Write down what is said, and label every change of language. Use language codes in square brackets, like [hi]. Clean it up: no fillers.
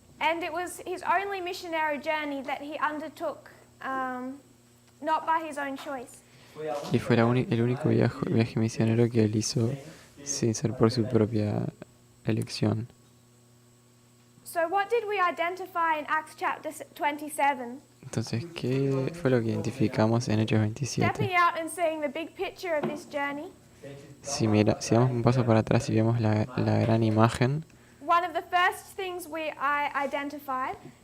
[en] And it was his only missionary journey that he undertook, not by his own choice. [es] Y fue el único viaje misionero que él hizo sin ser por su propia elección. [en] So what did we identify in Acts chapter 27? [es] Entonces, ¿qué fue lo que identificamos en Hechos 27? [en] Stepping out and seeing the big picture of this journey, [es] Si damos un paso para atrás y vemos la gran imagen, [en] one of the first things I identified